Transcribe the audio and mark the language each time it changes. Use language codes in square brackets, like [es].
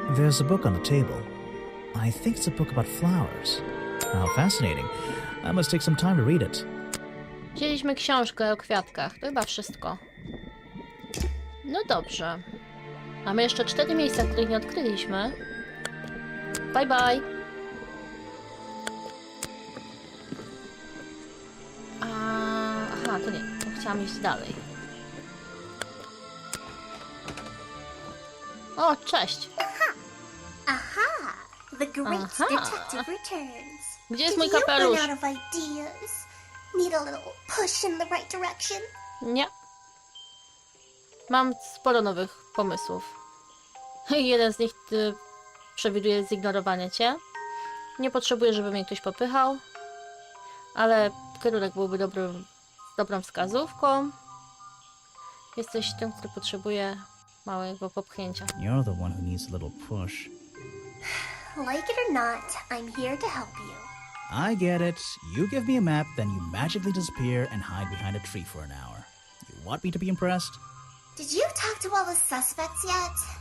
[en] There's a book on the table. I think it's a book about flowers. How fascinating. I must take some time to read it. [pl] Wzięliśmy książkę o kwiatkach. To chyba wszystko. No dobrze. Mamy jeszcze 4 miejsca, których nie odkryliśmy. [en] Bye bye. [pl] Aha, to nie. To chciałam iść dalej. O, cześć. [en] Aha! The great detective returns. [pl] Gdzie jest mój [en] Did you [pl] kapelusz? [en] run out of ideas? Need a little push in the right direction? [pl] Nie. Mam sporo nowych pomysłów. Jeden z nich przewiduje zignorowanie cię. Nie potrzebuję, żeby mnie ktoś popychał. Ale kierunek byłby dobrą wskazówką. Jesteś tym, który potrzebuje małego popchnięcia. [en] You're the one who needs a little push. Like it or not, I'm here to help you. I get it. You give me a map, then you magically disappear and hide behind a tree for an hour. You want me to be impressed? Did you talk to all the suspects yet?